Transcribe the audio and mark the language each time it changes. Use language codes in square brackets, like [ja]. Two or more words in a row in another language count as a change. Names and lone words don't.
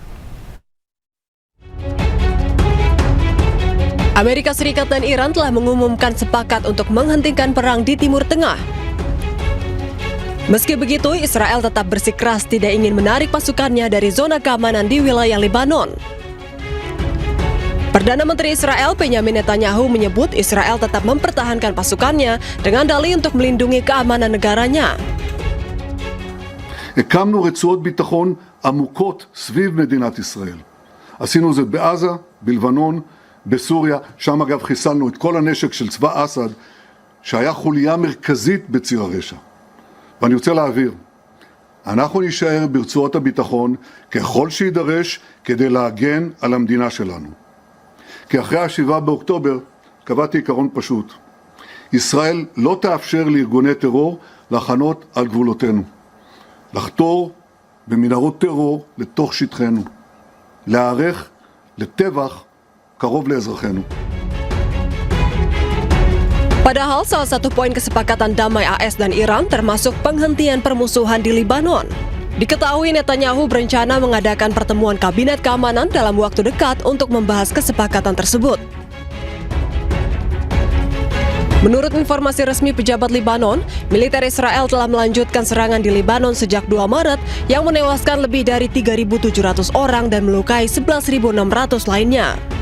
[id] Amerika Serikat dan Iran telah mengumumkan sepakat untuk menghentikan perang di Timur Tengah. Meski begitu, Israel tetap bersikeras tidak ingin menarik pasukannya dari zona keamanan di wilayah Lebanon. Perdana Menteri Israel Benjamin Netanyahu menyebut Israel tetap mempertahankan pasukannya dengan dalih untuk melindungi keamanan negaranya. [he] הקמנו רצועות ביטחון עמוקות סביב מדינת ישראל. עשינו זאת בעזה, בלבנון, בסוריה, שם אגב חיסלנו את כל הנשק של צבא אסד, שהיה חוליה מרכזית בציר הרשע. ואני רוצה להעביר, אנחנו נשאר ברצועות הביטחון ככל שידרש כדי להגן על המדינה שלנו. כי אחרי ה-7 באוקטובר קבעתי עיקרון פשוט. ישראל לא תאפשר לארגוני טרור לחנות על גבולותינו. לחתור במנהרות טרור לתוך שטחנו. להיערך לטבח קרוב לאזרחינו. [id] Padahal salah satu poin kesepakatan damai AS dan Iran termasuk penghentian permusuhan di Lebanon. Diketahui Netanyahu berencana mengadakan pertemuan kabinet keamanan dalam waktu dekat untuk membahas kesepakatan tersebut. Menurut informasi resmi pejabat Lebanon, militer Israel telah melanjutkan serangan di Lebanon sejak 2 Maret yang menewaskan lebih dari 3.700 orang dan melukai 11.600 lainnya.